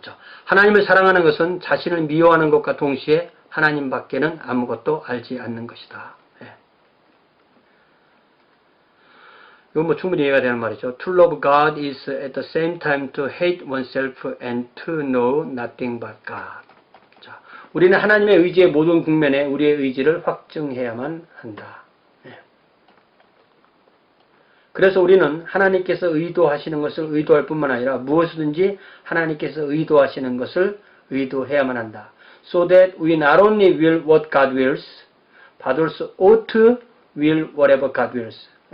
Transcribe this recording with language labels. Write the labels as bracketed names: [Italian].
[Korean] 자, 하나님을 사랑하는 것은 자신을 미워하는 것과 동시에 하나님 밖에는 아무것도 알지 않는 것이다. 이건 뭐 충분히 이해가 되는 말이죠. [English] To love God is at the same time to hate oneself and to know nothing but God. [Korean] 자, 우리는 하나님의 의지의 모든 국면에 우리의 의지를 확증해야만 한다. 그래서 우리는 하나님께서 의도하시는 것을 의도할 뿐만 아니라 무엇이든지 하나님께서 의도하시는 것을 의도해야만 한다. [English] So that we not only will what God wills, but also ought to will whatever God wills.